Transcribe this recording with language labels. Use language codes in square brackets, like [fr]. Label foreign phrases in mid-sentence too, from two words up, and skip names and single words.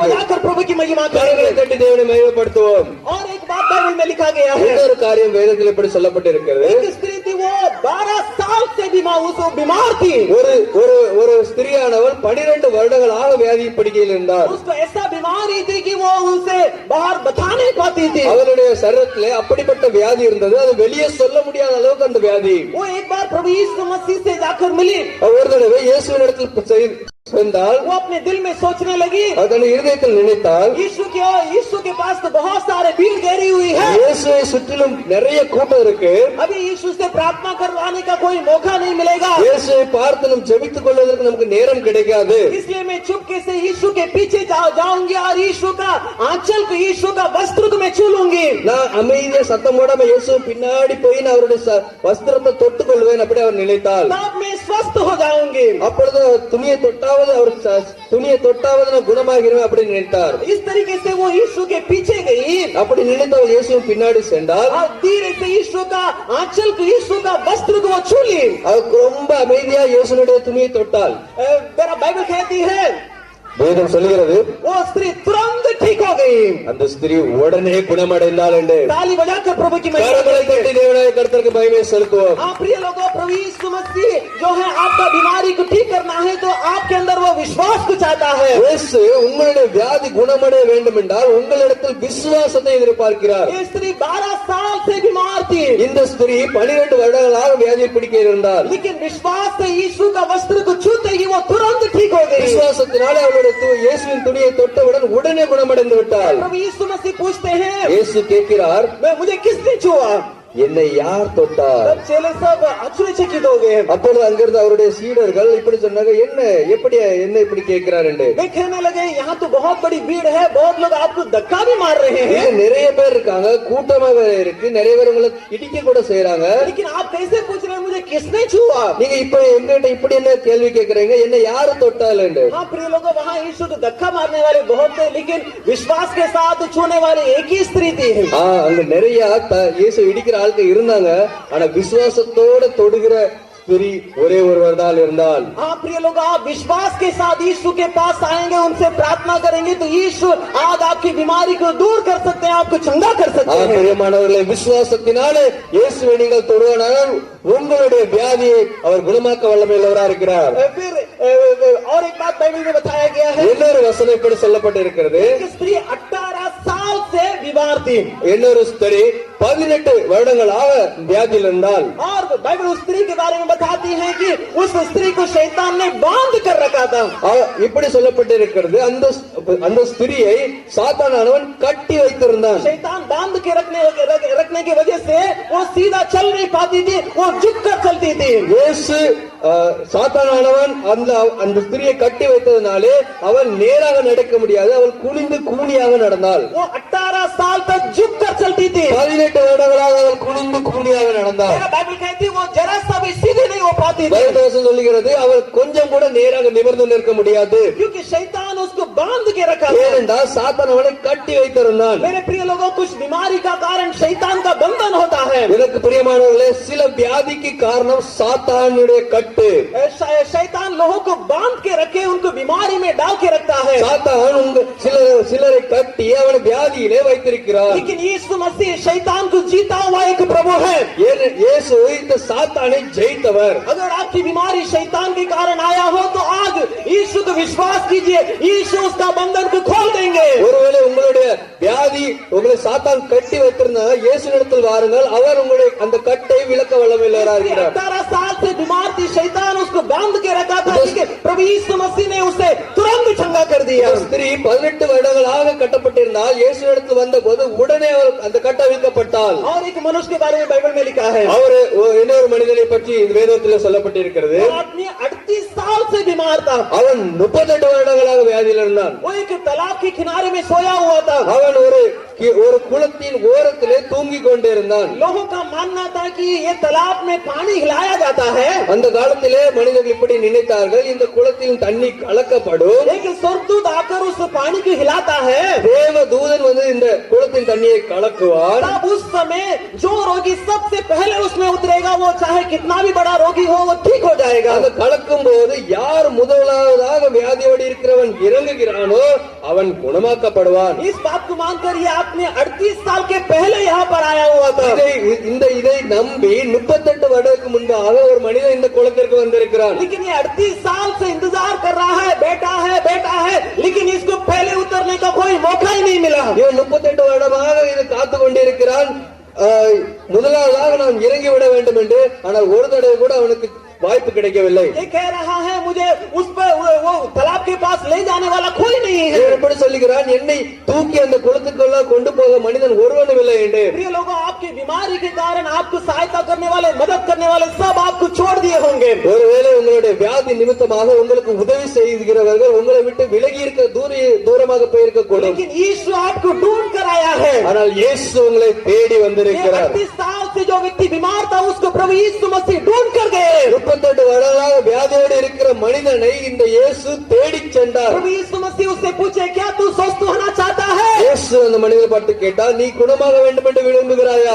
[hi] बजाकर प्रभु की महिमा [ta] கரங்களை [hi] करेंगे [ta] தட்டி தேவனை மகிமைப்படுத்துவோம். [hi] और एक बात बाइबल में लिखा गया है [ta] இன்னொரு காரியம் வேதத்தில் எப்படி சொல்லப்பட்டிருக்கிறது. [hi] एक स्त्री थी वो 12 साल से बीमार थी [ta] ஒரு ஸ்திரியானவள் 12 வருடங்களாக வியாதி படுக்கையில் இருந்தார். [hi] उसको ऐसा बीमारी थी कि वो उसे बाहर बता नहीं पाती थी [ta] அவளுடைய சரீரத்திலே அப்படிப்பட்ட வியாதி இருந்தது. அது வெளியே சொல்ல முடியாத அளவுக்கு அந்த வியாதி. [hi] वो एक बार प्रभु यीशु मसीह से जाकर मिली [ta] ஒரு தடவை இயேசுவின் இடத்தில் சென்றால் [hi] वो अपने दिल में सोचने लगी [ta] அதன் இருதயத்தில் நினைத்தால் [hi] यीशु के पास तो बहुत सारे भीड़ घेरी हुई है [ta] இயேசுவை சுற்றிலும் நிறைய கூட்டம் இருக்கு. [hi] अभी यीशु से प्रार्थना करवाने का कोई मौका नहीं मिलेगा [ta] இயேசுவை பார்த்து நாம் ஜெபித்துக் கொள்வதற்கு நமக்கு நேரம் கிடைக்காது. [hi] इसलिए मैं चुपके से यीशु के पीछे जाऊंगी और यीशु का आंचल को यीशु का वस्त्र को मैं छू लूंगी [ta] நான் அமைதியா சத்தம் போடாம இயேசு பின்னாடி போய் நான் அவருடைய வஸ்திரத்தை தொட்டுக் கொள்வேன் அப்படி அவர் நினைத்தால் [hi] तब मैं स्वस्थ हो जाऊंगी [ta] அப்பொழுது துணியை தொட்டாவது நான் குணமாகிறேன் அப்படி நினைத்தார். [hi] इस तरीके से वो यीशु के पीछे गई [ta] அப்படி நினைத்தவள் இயேசுவின் பின்னாடி சென்றால் [hi] और धीरे से यीशु का आंचल को यीशु का वस्त्र को वो छू ली [ta] அவருக்கு ரொம்ப அமைதியா இயேசுனுடைய துணியை தொட்டால் [hi] मेरा बाइबल कहती है [ta] வேதம் சொல்லுகிறது [hi] वो स्त्री तुरंत ठीक हो गई [ta] அந்த ஸ்திரீ உடனே குணமடைந்தாள் என்று. [hi] ताली बजाकर प्रभु की महिमा [ta] கரங்களை தட்டி தேவனாய கர்த்தருக்கு மகிமை செலுத்துவோம். [hi] हाँ प्रिय लोगों प्रभु यीशु मसीह जो है आपका बीमारी को ठीक करना है तो आपके अंदर वो विश्वास को चाहता है [ta] இயேசு உங்களுடைய வியாதி குணமடைய வேண்டும் என்றால் உங்களிடத்தில் விசுவாசத்தை எதிர்பார்க்கிறார். [hi] ये स्त्री 12 साल से बीमार थी [ta] இந்த ஸ்திரீ 12 வருடங்களாக வியாதி பிடிக்க இருந்தார். [hi] लेकिन विश्वास से यीशु का वस्त्र को छूते ही वो तुरंत ठीक हो गई [ta] விசுவாசத்தினாலே அவருடைய இயேசுவின் துணியை தொட்டவுடன் உடனே குணமடைந்து விட்டார். [hi] प्रभु यीशु मसीह पूछते हैं [ta] இயேசு கேட்கிறார் [hi] मुझे किसने छुआ [ta] என்னை யார் தொட்டார்? [hi] तब चेले सब आश्चर्यचकित हो गए [ta] அப்பொழுது அங்கிருந்து அவருடைய சீடர்கள் இப்படி சொன்னாங்க என்ன இப்படி கேட்கிறார் என்று. [hi] वे कहने लगे यहाँ तो बहुत बड़ी भीड़ है बहुत लोग आपको धक्का भी मार रहे हैं [ta] இங்க நிறைய பேர் இருக்காங்க கூட்டமாக இருக்கு நிறைய பேர் உங்களை இடிக்க கூட செய்யறாங்க. [hi] लेकिन आप कैसे पूछ रहे हैं मुझे किसने छुआ [ta] நீங்க இப்ப எங்கிட்ட இப்படி என்ன கேள்வி கேட்கறீங்க என்ன யாரு தொட்டால் என்று. [hi] हाँ प्रिय लोगों वहाँ यीशु को धक्का मारने वाले बहुत थे लेकिन विश्वास के साथ छूने वाली एक ही स्त्री थी [ta] அங்க நிறைய இயேசு இடிக்கிற ஆட்கள் இருந்தாங்க. ஆனா விசுவாசத்தோட தொடுகிற स्त्री ஒரே ஒருவர் தான் இருந்தால். [hi] हाँ प्रिय लोग आप विश्वास के साथ यीशु के पास आएंगे उनसे प्रार्थना करेंगे तो यीशु आज आपकी बीमारी को दूर कर सकते हैं आपको चंगा कर सकते हैं [ta] பிரியமானவர்களே விசுவாசத்தினாலே இயேசுவை நீங்கள் தொடுவானால் உங்களுடைய வியாதியை அவர் குணமாக்க வல்லமையுள்ளவராக இருக்கிறார். [hi] फिर और एक बात बाइबल में बताया गया है [ta] இன்னொரு வசனம் இப்படி சொல்லப்பட்டிருக்கிறது [hi] एक स्त्री 18 साल से बीमार थी [ta] இன்னொரு ஸ்திரீ 18 வருடங்களாக வியாதியில் இருந்தால் [hi] और बाइबल उस स्त्री के बारे में बताती है कि उस स्त्री को शैतान ने बांध कर रखा था [ta] இப்படி சொல்லப்பட்டிருக்கிறது அந்த ஸ்திரியை சாத்தானானவன் கட்டி வைத்திருந்தான். [hi] शैतान बांध के रखने की वजह से वो सीधा चल नहीं पाती थी वो झुक कर चलती थी [ta] இயேசு சாத்தானானவன் அந்த ஸ்திரியை கட்டி வைத்ததனாலே அவள் நேராக நடக்க முடியாது அவள் குனிந்து கூனியாக நடந்தாள். [hi] वो 18 साल तक झुक कर चलती थी [ta] 18 18 வருடங்களாக அவர் குனிந்து குனியாக நடந்தார். [hi] मेरा बाइबल कहती है वो जरा सा भी सीधे नहीं हो पाती थी, [ta] வேதவசனம் சொல்லுகிறது அவர் கொஞ்சம் கூட நேராக நிமிர்ந்து நிற்க முடியாது. [hi] क्योंकि शैतान उसको बांध के रखा था। [ta] ஏனென்றால் சாத்தான் அவனை கட்டி வைத்திருந்தான். [hi] मेरे प्रिय लोगों, कुछ बीमारी का कारण शैतान का बंधन होता है। [ta] எனக்கு பிரியமானவர்களே, சில வியாதிக்கு காரணம் சாத்தானுடைய கட்டு. [hi] शैतान लोगों को बांध के रखे, उनको बीमारी में डाल के रखता है। [ta] சாத்தான் உங்க சிலரை கட்டி அவனை வியாதியிலே வைத்திருக்கிறார். [hi] लेकिन यीशु मसीह शैतान को जीता हुआ एक प्रभु है। [ta] இயேசு இந்த சாத்தானை ஜெயித்தவர். [hi] अगर आपकी बीमारी शैतान के कारण आया हो तो आज यीशु को विश्वास कीजिए, यीशु उसका बंधन को खोल देंगे। [ta] ஒருவேளை உங்களுடைய வியாதி உங்களை சாத்தான் கட்டி வைத்திருந்தா இயேசுவிடத்தில் வாருங்கள், அவர் உங்களுடைய அந்த கட்டை விலக்க வல்லமையுள்ளவராக இருக்கிறார். [hi] 18 साल से बीमार थी, शैतान उसको बांध के रखा था, लेकिन प्रभु यीशु मसीह ने उसे तुरंत चंगा कर दिया। [ta] ஸ்திரீ 18 வருடங்களாக கட்டப்பட்டிருந்தால் இயேசுவிடத்தில் வந்தபோது உடனே அவர் அந்த கட்டை விலக்கப்பட்டாள். [hi] और एक मनुष्य के बारे में बाइबल में लिखा है, [ta] அவர் இன்னொரு மனிதனை பற்றி வேதத்தில் சொல்லப்பட்டிருக்கிறது. [hi] वो आदमी 38 साल से बीमार था। [ta] அவன் 38 வருடங்களாக வியாதியில் இருந்தான். [hi] वो एक तालाब के किनारे में सोया हुआ था। [ta] அவன் ஒரு குளத்தின் ஓரத்திலே தூங்கிக் கொண்டிருந்தான். [hi] लोगों का मानना था कि ये तालाब में पानी हिलाया जाता है। [ta] அந்த காலத்திலே மனிதர்கள் இப்படி நினைத்தார்கள், இந்த குளத்தில் தண்ணி கலக்கப்படும், [hi] एक स्वर्गदूत आकर उस पानी को हिलाता है। [ta] தேவ தூதன் வந்து இந்த குளத்தின் தண்ணியை கலக்குவார். [hi] तब उस समय जो रोगी सबसे पहले उसमें उतरेगा, वो चाहे कितना भी बड़ा रोगी हो, वो ठीक हो जाएगा। [ta] அந்த கலக்கும் போது யார் முதலாவதாக வியாதியோடு இருக்கிறவன் இறங்குகிறானோ அவன் குணமாக்கப்படுவான். [hi] इस बात को मानकर ये आपने 38 साल के पहले यहाँ पर आया हुआ था। [ta] இதை நம்பி 38 வருடத்துக்கு முன்பாக ஒரு மனிதன் இந்த குளத்திற்கு வந்திருக்கிறான். [hi] लेकिन ये 38 साल से इंतजार कर रहा है, बेटा है, लेकिन इसको पहले उतरने का कोई मौका ही नहीं मिला। [ta] இவன் 38 வருடமாக இது காத்து கொண்டிருக்கிறான், முதலாவதாக நான் இறங்கி விட வேண்டும் என்று. ஆனால் ஒரு தடவை கூட அவனுக்கு வாய்ப்பு கிடைக்கவில்லை. [hi] ये कह रहा है मुझे उस पर वो तालाब के पास ले जाने वाला कोई नहीं है। [ta] எப்படி சொல்லுகிறான், என்னை தூக்கி அந்த குளத்துக்குள்ள கொண்டு போக மனிதன் ஒருவனும் இல்லை என்று. [hi] प्रिय लोगों, आपकी बीमारी के कारण आपको सहायता करने वाले, मदद करने वाले सब आपको छोड़ दिए होंगे। [ta] ஒருவேளை உங்களுடைய வியாதி நிமித்தமாக உங்களுக்கு உதவி செய்கிறவர்கள் உங்களை விட்டு விலகி இருக்க தூரமாக போயிருக்க கூடும். [hi] लेकिन यीशु आपको ढूंढ कर आया है। [ta] ஆனால் இயேசு உங்களை தேடி வந்திருக்கிறார். [hi] 38 साल से जो व्यक्ति बीमार था उसको प्रभु यीशु मसीह ढूंढ कर गए। [ta] 38 வருடங்களாக வியாதியோடு இருக்கிற மனிதனை இந்த இயேசு தேடி சென்றார். [hi] प्रभु यीशु मसीह उससे पूछे, क्या तू स्वस्थ होना चाहता है? [ta] இயேசு அந்த மனிதனை பார்த்து கேட்டார், நீ குணமாக வேண்டும் என்று விரும்புகிறாயா?